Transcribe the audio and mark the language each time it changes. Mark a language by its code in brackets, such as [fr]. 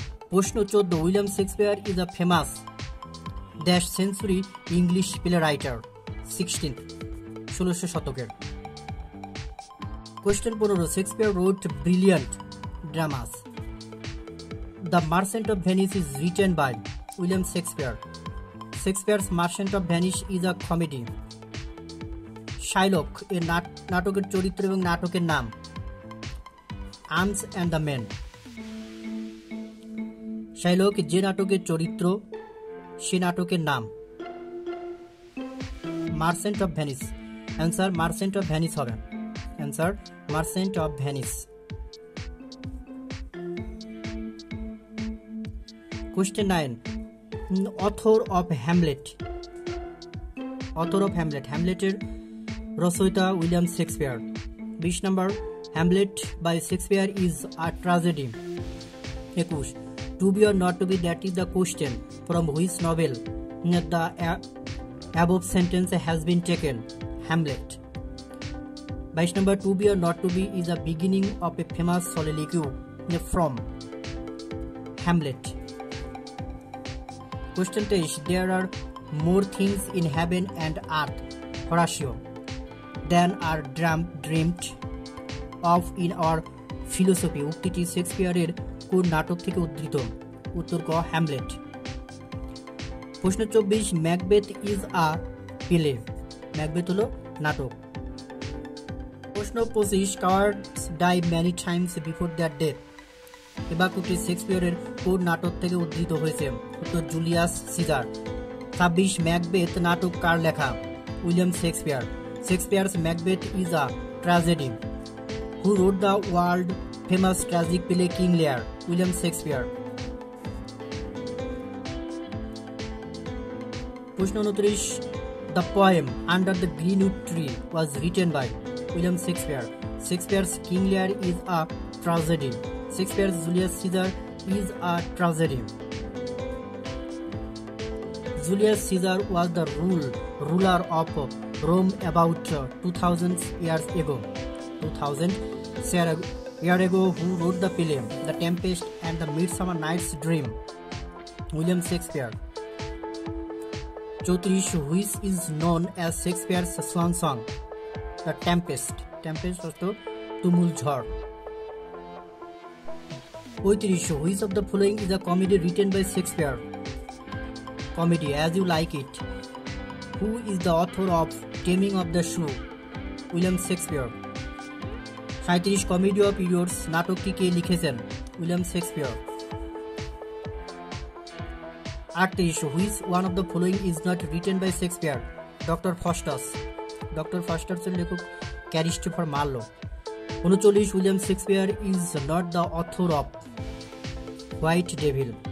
[bn] প্রশ্ন 14, [en] William Shakespeare is a famous century English playwright, 16th শতকের। Question 15, Shakespeare wrote brilliant dramas. The Merchant of Venice is written by William Shakespeare. Shakespeare's Merchant of Venice is a comedy. [bn] Shylock এর নাটকের চরিত্র এবং নাটকের নাম arms and the main. Shylock যে নাটকের চরিত্র সে নাটকের নাম merchant of Venice. Answer merchant of Venice হবে। Answer merchant of Venice. [en] Question 9, author of Hamlet. [bn] হ্যামলেটের রচয়িতা William Shakespeare. 20 number, [en] Hamlet by Shakespeare is a tragedy. 21, to be or not to be, that is the question from which novel the above sentence has been taken. Hamlet. 22 number, to be or not to be is a beginning of a famous soliloquy from Hamlet. Question 23, there are more things in heaven and earth, Horatio, than are dreamt of in our philosophy. [bn] উক্তিটি শেক্সপিয়ারের কোন নাটক থেকে উদ্ধৃত? উত্তর ক, Hamlet. প্রশ্ন 24, [en] Macbeth is a play. [bn] Macbeth হলো নাটক। প্রশ্ন 25, [en] Cowards die many times before their death. [bn] এই বাক্যটি শেক্সপিয়ারের কোন নাটক থেকে উদ্ধৃত হয়েছে? উত্তর জুলিয়াস সিজার। 26, ম্যাকবেথ নাটক কার লেখা? William Shakespeare. [en] Shakespeare's Macbeth is a tragedy. Who wrote the world famous tragic play King Lear? William Shakespeare. [bn] প্রশ্ন 29, [en] The poem under the greenwood tree was written by? William Shakespeare. Shakespeare's King Lear is a tragedy. Shakespeare's Julius Caesar is a tragedy. Julius Caesar was the ruler of Rome about 2000 years ago. 2000 years ago, who wrote the play The Tempest and the Midsummer Night's Dream? William Shakespeare. 34, which is known as Shakespeare's swan song? The Tempest. [bn] Tempest অর্থ তুমুল ঝড়। [en] 35, which of the following is a comedy written by Shakespeare? Comedy, As You Like It. Who is the author of Taming of the Shrew? William Shakespeare. [bn] 37, Comedy of Errors নাটকটি কে লিখেছেন? William Shakespeare. [en] 38, which one of the following is not written by Shakespeare? Dr. Faustus. Dr. [bn] Faustus এর লেখক ক্যারিস্টোফার Marlowe. [en] 39, William Shakespeare is not the author of White Devil.